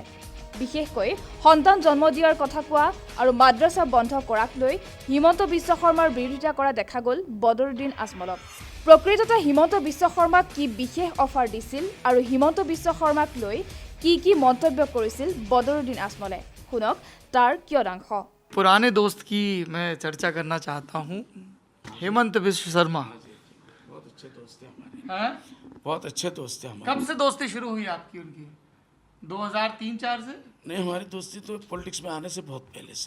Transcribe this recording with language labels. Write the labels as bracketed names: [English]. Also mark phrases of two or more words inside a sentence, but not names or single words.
[Assamese] বিশেষকৈ সন্তান জন্ম দিয়াৰ কথা কোৱা আৰু মাদ্ৰাছা বন্ধ কৰাক লৈ হিমন্ত বিশ্ব শৰ্মাৰ বিৰোধিতা কৰা দেখা গ'ল বদৰুদ্দিন আজমলক। প্ৰকৃততে হিমন্ত বিশ্ব শৰ্মাক কি বিশেষ অফাৰ দিছিল আৰু হিমন্ত বিশ্ব শৰ্মাক লৈ কি মন্তব্য কৰিছিল বদৰুদ্দিন আজমলে? শুনক তাৰ কিয়দাংশ। [Hindi] पुराने दोस्त की मैं चर्चा करना चाहता हूँ, हेमंत बिश्व शर्मा। बहुत अच्छे दोस्त हैं हमारे, हैं? बहुत अच्छे दोस्त हैं हमारे। कब से दोस्ती शुरू हुई आपकी उनकी? 2003-4 से? नहीं, हमारी दोस्ती तो पॉलिटिक्स में आने से बहुत पहले से।